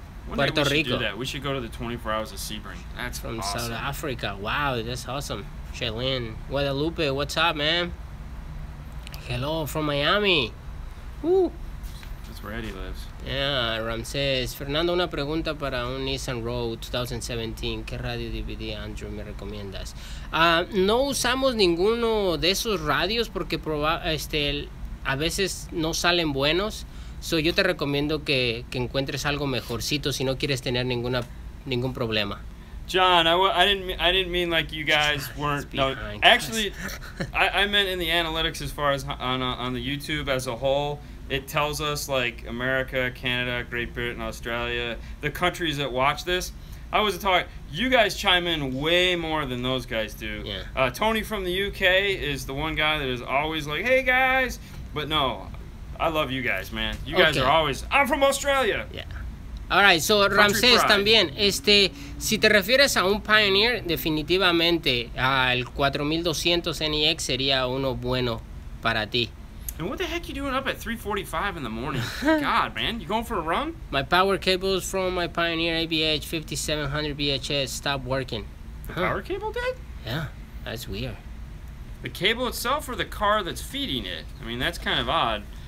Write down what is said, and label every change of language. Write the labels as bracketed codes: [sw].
[en] Puerto Rico. Do that. We should go to the 24 hours of Sebring. That's from awesome. South Africa. Wow, that's awesome. Shailene. Guadalupe, what's up, man? Hello from Miami. Woo. That's where Eddie lives. [es] Yeah, Ramsés. Fernando, una pregunta para un Nissan Rogue 2017. ¿Qué radio DVD Android me recomiendas? No usamos ninguno de esos radios porque a veces no salen buenos. So yo te recomiendo que encuentres algo mejorcito si no quieres tener ningún problema. [en] John, I didn't mean like you guys weren't. No, actually, I meant in the analytics as far as on the YouTube as a whole. It tells us like America, Canada, Great Britain, Australia, the countries that watch this. I was talking. You guys chime in way more than those guys do. Yeah. Tony from the UK is the one guy that is always like, "Hey guys," but no. I love you guys, man. You guys are always, I'm from Australia. Yeah. Alright, so [es] Ramsés también, si te refieres a un Pioneer, definitivamente el 4200 NEX sería uno bueno para ti. [en] And what the heck you doing up at 3:45 in the morning? God, man, you going for a run? My power cables from my Pioneer ABH 5700 VHS stopped working. The power cable did? Yeah, that's weird. The cable itself or the car that's feeding it? I mean, that's kind of odd.